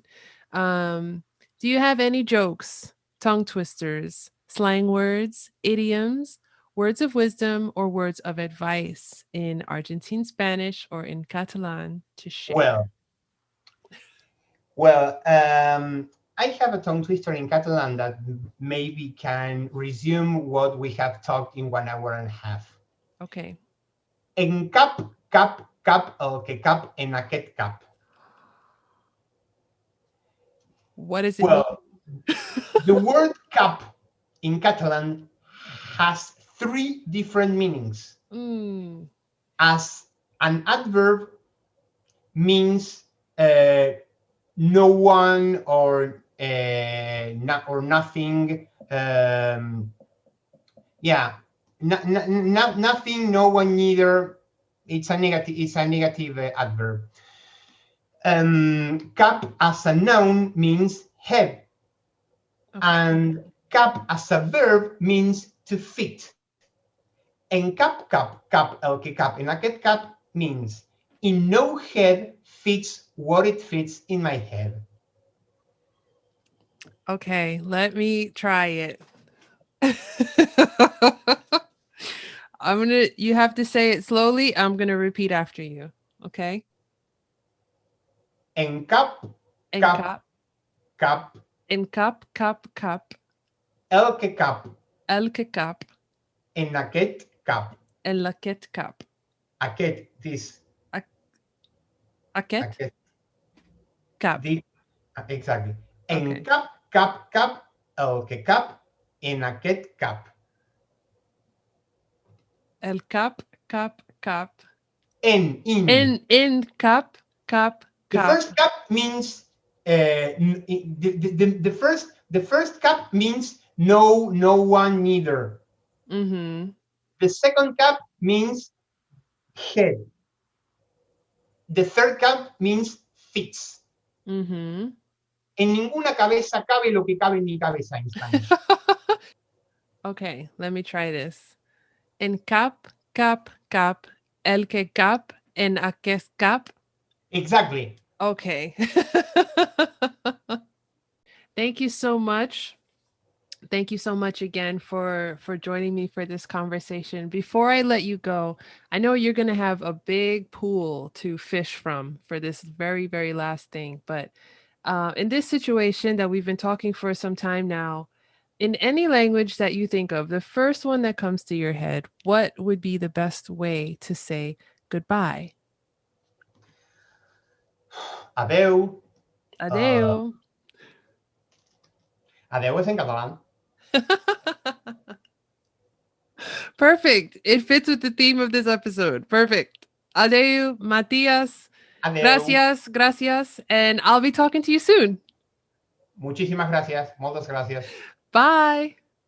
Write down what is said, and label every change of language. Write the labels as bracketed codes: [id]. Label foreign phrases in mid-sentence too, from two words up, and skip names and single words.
[en] Do you have any jokes, tongue twisters, slang words, idioms, words of wisdom, or words of advice in Argentine Spanish or in Catalan to share? well. Well, I have a tongue twister in Catalan that maybe can resume what we have talked in 1 hour and a half. Okay. [ca] En cap, el que cap, en aquest cap. [en] What does it mean? Well, the word cap in Catalan has three different meanings. Mm, As an adverb means no one or not or nothing. Yeah, nothing, no one, neither. It's a negative. It's a negative adverb. Cap as a noun means head, okay. and cap as a verb means to fit. [ca] En cap, el que cap, en aquest cap [en] means in no head fits what it fits in my head. Okay, let me try it. You have to say it slowly. I'm going to repeat after you. Okay? [ca] En cap, En cap, cap, cap, en cap, cap, cap, el que cap, el que cap, en aquest cap. el aquest cap. Aquest, this, A- Aquest aquest, cap. [en] this, exactly. [ca] En [en] Okay. [ca] cap, el que cap, en aquest cap. El cap, cap, cap. [en] In. [ca] In cap, cap, [en] The [ca] cap. [en] first cap means the first cap means No, no one, neither. Mm-hmm. The second cap means head. The third cap means fits. Mm-hmm. [es] En ninguna cabeza cabe lo que cabe en mi cabeza en Spanish. [en] Okay, let me try this. [ca] En cap, cap, cap, el que cap, en a que es cap. [en] Exactly. Okay. Thank you so much. Thank you so much again for joining me for this conversation. Before I let you go, I know you're going to have a big pool to fish from for this very last thing, but in this situation that we've been talking for some time now, in any language that you think of, the first one that comes to your head, what would be the best way to say goodbye? [ca] Adeu. Uh, Adeu. [es] adeu es en catalán. [en] Perfect. It fits with the theme of this episode. Perfect. [ca] Adeu, Matias. Adeu. [es] Gracias, gracias. [en] And I'll be talking to you soon. [es] Muchísimas gracias. Muchas gracias. [en] Bye.